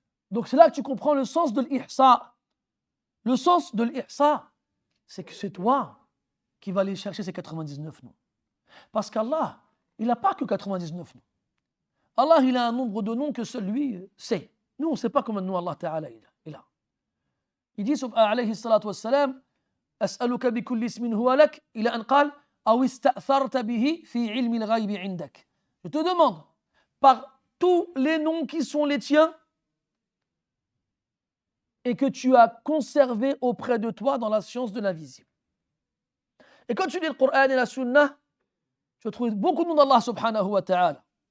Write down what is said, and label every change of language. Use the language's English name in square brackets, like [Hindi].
[French] Donc c'est là que tu comprends le sens de l'ihsa. Le sens de l'ihsa, c'est que c'est toi qui vas aller chercher ces 99 noms. Parce qu'Allah, il n'a pas que 99 noms. Allah, il a un nombre de noms que seul lui sait. Nous, on ne sait pas combien de noms Allah Ta'ala il a. Il dit, [Arabic] alayhi salatu wassalam, أسألك بكل اسم هو لك إلى أن قال أو استأثرت به في علم الغيب عندك. [French] Je te demande, par tous les noms qui sont les tiens et que tu as conservés auprès de toi dans la science de l'invisible. Et quand tu lis le Coran et la Sunna, tu vas trouver beaucoup de noms d'Allah subhanahu wa ta'ala.